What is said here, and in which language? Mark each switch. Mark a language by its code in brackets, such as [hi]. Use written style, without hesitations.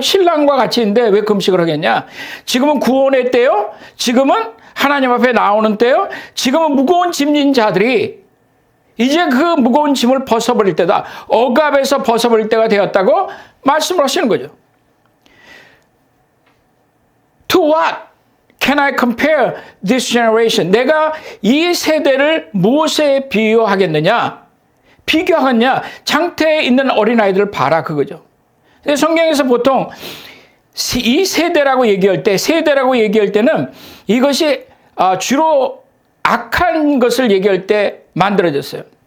[ko] 신랑과 같이 있는데 왜 금식을 하겠냐? 지금은 구원의 때요. 지금은 하나님 앞에 나오는 때요. 지금은 무거운 짐진 자들이 이제 그 무거운 짐을 벗어버릴 때다. 억압에서 벗어버릴 때가 되었다고 말씀을 하시는 거죠. [en] To what? can I compare this generation? [ko] 내가 이 세대를 무엇에 비유하겠느냐? 비교하겠냐? 장태에 있는 어린아이들을 봐라 그거죠. 성경에서 보통 이 세대라고 얘기할 때는 이것이 주로 악한 것을 얘기할 때 만들어졌어요.